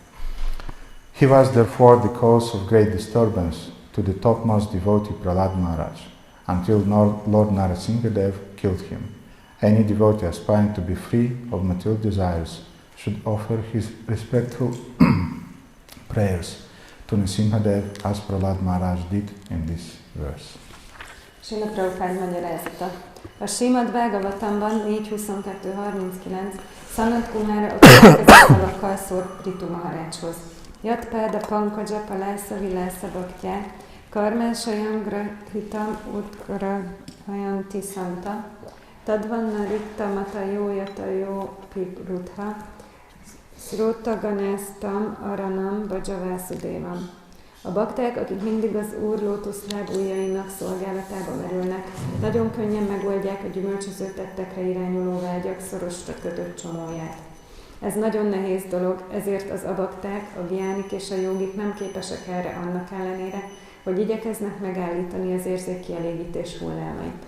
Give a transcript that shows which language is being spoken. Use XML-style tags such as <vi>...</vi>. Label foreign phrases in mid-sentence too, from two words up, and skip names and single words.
<en>He was therefore the cause of great disturbance to the topmost devotee Prahlad Maharaj, until Lord Nṛsimha killed him. Any devotee aspiring to be free of material desires should offer his respectful prayers to Nṛsimha as Prahlad Maharaj did in this verse.</en> <hu>Srila Prabhupád magyarázata. A Srimad Bhagavatamban 4.22.39 Sanat Kumára a következő szavakkal szól Prithu Maharajhoz.</hu> <sa>Jat Páda Pankaja Palásza Vilásza Bhaktya Karmásajam Grahitam Utgrahayanti Santa Tadvanna Rikta Matayo Yatayo Piprutha Srota Ganesztam Aranam Bajavásudévam.</sa> <hu>A bakták, akik mindig az Úr lótuszláb ujjainak szolgálatába merülnek, nagyon könnyen megoldják a gyümölcsöző tettekre irányuló vágyak szorosra kötött csomóját. Ez nagyon nehéz dolog, ezért az abakták, a gyánik és a jogik nem képesek erre annak ellenére, hogy igyekeznek megállítani az érzékkielégítés hullámait.</hu>